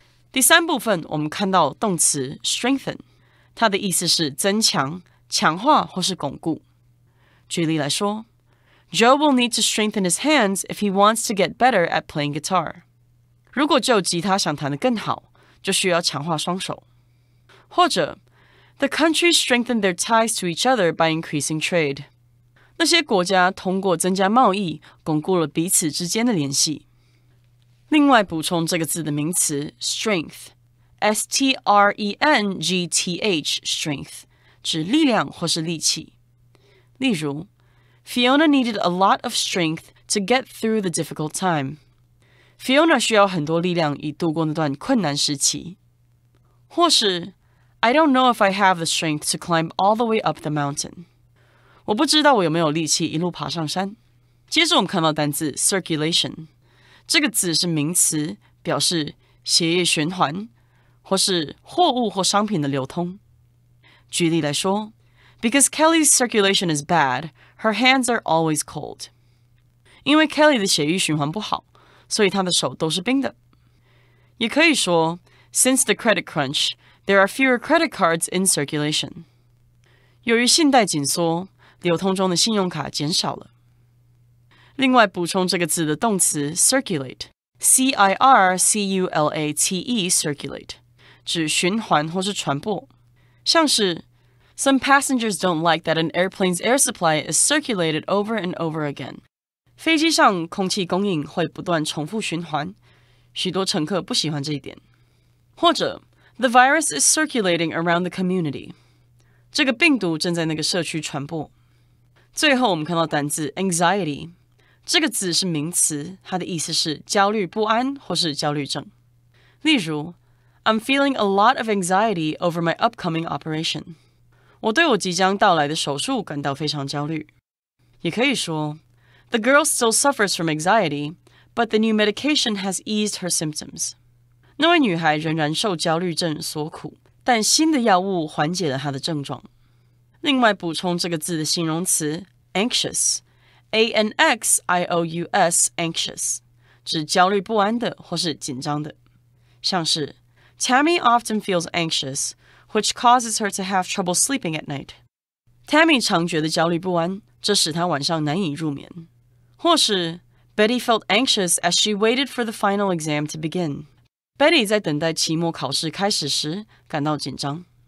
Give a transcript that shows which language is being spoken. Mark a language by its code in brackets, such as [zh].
[zh] 第三部分，我们看到动词 strengthen， 它的意思是增强、强化或是巩固。举例来说 [en] ，Joe will need to strengthen his hands if he wants to get better at playing guitar。 [zh] 如果 Joe 吉他想弹得更好，就需要强化双手。或者 [en] The countries strengthened their ties to each other by increasing trade。 [zh] 那些国家通过增加贸易，巩固了彼此之间的联系。另外补充这个字的名词 strength，strength，strength 指力量或是力气。例如 [en] Fiona needed a lot of strength to get through the difficult time. [zh] Fiona 需要很多力量以度过那段困难时期。或是 [en] I don't know if I have the strength to climb all the way up the mountain. [zh] 我不知道我有没有力气一路爬上山。接着我们看到单字 circulation， 这个字是名词，表示血液循环或是货物或商品的流通。举例来说 [en] Because Kelly's circulation is bad, her hands are always cold. [zh] 因为 Kelly 的血液循环不好，所以她的手都是冰的。也可以说 [en] Since the credit crunch, there are fewer credit cards in circulation. [zh] 由于信贷紧缩，流通中的信用卡减少了。另外补充这个字的动词 circulate, C-I-R-C-U-L-A-T-E, circulate, 指循环或是传播。像是 [en] Some passengers don't like that an airplane's air supply is circulated over and over again. [zh] 飞机上空气供应会不断重复循环，许多乘客不喜欢这一点。或者 [en] The virus is circulating around the community. [zh] 这个病毒正在那个社区传播。最后我们看到单字 anxiety， 这个字是名词，它的意思是焦虑不安或是焦虑症。例如 [en] I'm feeling a lot of anxiety over my upcoming operation. [zh] 我对我即将到来的手术感到非常焦虑。也可以说 [en] The girl still suffers from anxiety, but the new medication has eased her symptoms. [zh] 那位女孩仍然受焦虑症所苦，但新的药物缓解了她的症状。另外补充这个字的形容词 anxious, A-N-X-I-O-U-S, anxious, 指焦虑不安的或是紧张的。像是 [en] Tammy often feels anxious, which causes her to have trouble sleeping at night. [zh] Tammy 常觉得焦虑不安，这使她晚上难以入眠。或是 [en] Betty felt anxious as she waited for the final exam to begin. [zh] Betty 在等待期末考试开始时感到紧张。